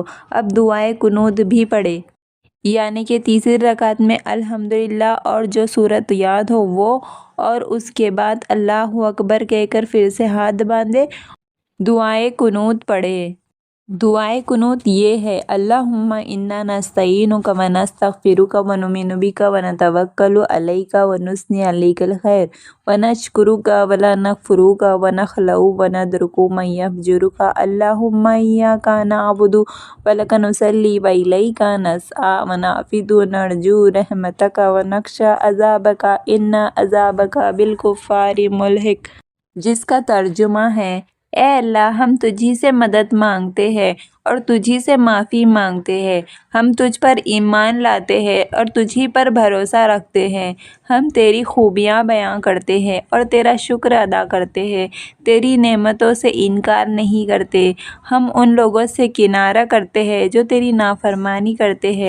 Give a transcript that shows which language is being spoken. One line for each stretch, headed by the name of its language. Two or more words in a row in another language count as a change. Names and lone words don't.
Urdu: اب دعائے قنوت بھی پڑھے، یعنی کہ تیسری رکعت میں الحمدللہ اور جو سورت یاد ہو وہ، اور اس کے بعد
Arabic: اللہ اکبر
Urdu: کہہ کر پھر سے ہاتھ باندھے دعائے قنوت پڑھے۔ دعائے قنوت یہ ہے،
Arabic: اللہم انا نستعینک و نستغفرک و نؤمن بک و نتوکل علیک و نثنی علیک الخیر و نشکرک و لا نکفرک و نخلع و ندرک من یفجرک، اللہم ایاک نعبد و لک نصلی و الیک نسعی و نعبد نرجو رحمتک و نخشی عذابک ان عذابک بالکفار ملحق،
Urdu: جس کا ترجمہ ہے، اے اللہ ہم تجھی سے مدد مانگتے ہیں اور تجھی سے معافی مانگتے ہیں، ہم تجھ پر ایمان لاتے ہیں اور تجھی پر بھروسہ رکھتے ہیں، ہم تیری خوبیاں بیان کرتے ہیں اور تیرا شکر ادا کرتے ہیں، تیری نعمتوں سے انکار نہیں کرتے، ہم ان لوگوں سے کنارہ کرتے ہیں جو تیری نافرمانی کرتے ہیں۔